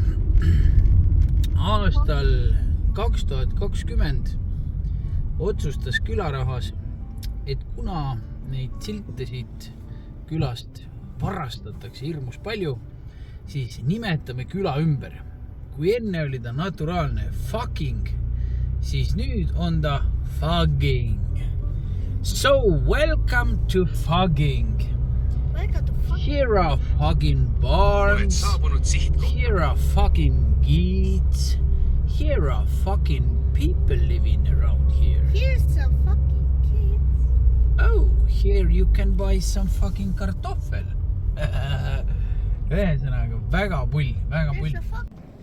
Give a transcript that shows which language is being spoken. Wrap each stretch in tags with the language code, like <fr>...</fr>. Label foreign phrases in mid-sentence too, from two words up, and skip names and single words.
<et>Aastal 2020 otsustas külarahvas, et kuna neid siltesid külast varastatakse hirmus palju, siis nimetame küla ümber. Kui enne oli ta naturaalne fucking, siis nüüd on ta fugging.</et> <en>So welcome to fugging. Here are fucking barns. Here are fucking geets. Here are fucking people living around here. Here's some fucking kids. Oh, here you can buy some fucking kartoffel.</en> <et>Ühesõnaga, väga pull.</et> <en>There's a fuck.</en>